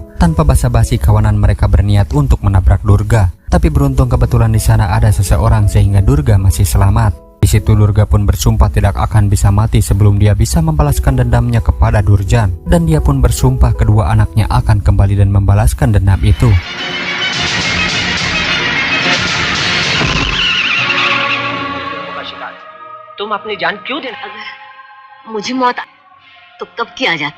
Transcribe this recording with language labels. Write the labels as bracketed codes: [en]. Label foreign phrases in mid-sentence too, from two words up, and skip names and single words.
[id] Tanpa basa-basi kawanan mereka berniat untuk menabrak Durga. Tapi beruntung kebetulan di sana ada seseorang sehingga Durga masih selamat. Di situ Durga pun bersumpah tidak akan bisa mati sebelum dia bisa membalaskan dendamnya kepada Durjan. Dan dia pun bersumpah kedua anaknya akan kembali dan membalaskan dendam itu. [hi] तुम अपनी जान क्यों देना? अगर मुझे मौत तो कब की आ जाती।